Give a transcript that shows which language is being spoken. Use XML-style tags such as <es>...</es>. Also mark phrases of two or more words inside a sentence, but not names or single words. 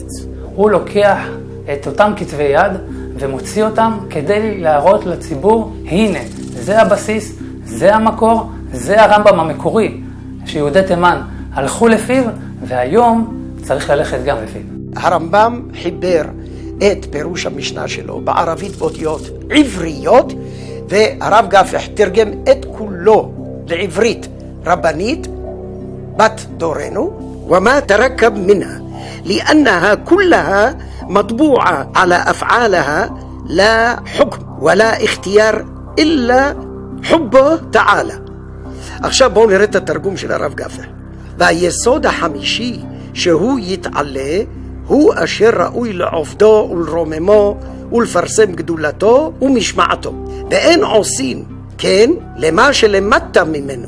<he>הוא לוקח את אותם כתבי יד ומוציא אותם כדי להראות לציבור, הנה, זה הבסיס, זה המקור, זה הרמב"ם המקורי, שיהודי תימן הלכו לפיו, והיום צריך ללכת גם לפיו. הרמב"ם חיבר את פירוש המשנה שלו בערבית באותיות עבריות, והרב גפח תרגם את כולו לעברית רבנית בת דורנו,</he> <ar>وما تركب منه, لأنها كلها مطبوعة على أفعالها لا حكم ولا اختيار إلا حبه تعالى.</ar> <he>עכשיו בואו נראה את התרגום של הרב גפח. והיסוד החמישי שהוא יתעלה הוא אשר ראוי לעובדו ולרוממו ולפרסם גדולתו ומשמעתו. ואין עושים כן למה שלמדת ממנו.</he>